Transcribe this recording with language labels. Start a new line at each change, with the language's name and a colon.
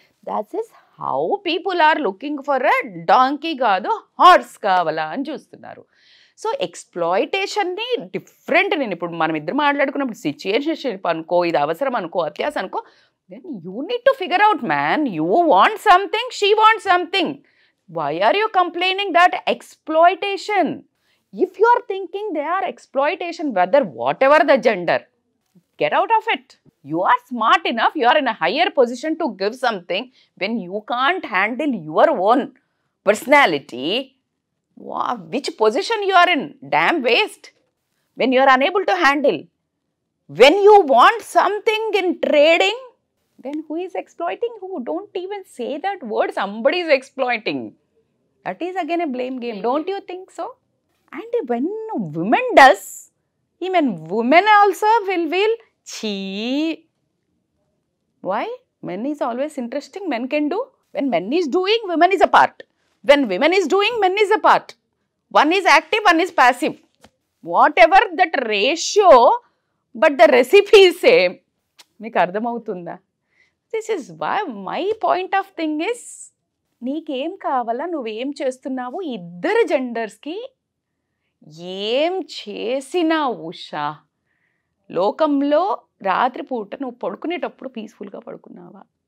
English: that is how people are looking for a donkey
Telugu: కాదు horse కావాలా అని చూస్తున్నారు. So ఎక్స్ప్లాయిటేషన్ని different. నేను ఇప్పుడు మనం ఇద్దరు మాట్లాడుకున్నప్పుడు సిచ్యుయేషన్షిప్ అనుకో, ఇది అవసరం అనుకో, అత్యాస అనుకో,
English: Then you need to figure out man. You want something, she want something. Why are you complaining that exploitation? If you are thinking they are exploitation, whether whatever the gender, get out of it. You are smart enough, you are in a higher position to give something. When you can't handle your own personality, which position you are in? Damn waste. When you are unable to handle, when you want something in trading, then who is exploiting who? Don't even say that word. Somebody is exploiting. That is again a blame game. Don't you think so? And when women does, even women also will chee. Why? Men is always interesting. Men can do. When men is doing, women is a part. When women is doing, men is a part. One is active, one is passive. Whatever that ratio, but the recipe is same.
Telugu: మీకు అర్థమవుతుందా?
English: this is why my point of thing is,
Telugu: నీకేం కావాలా, నువ్వేం చేస్తున్నావు, ఇద్దరు జెండర్స్కి ఏం చేసినా ఉషా లోకంలో రాత్రిపూట నువ్వు పడుకునేటప్పుడు పీస్ఫుల్గా పడుకున్నావా?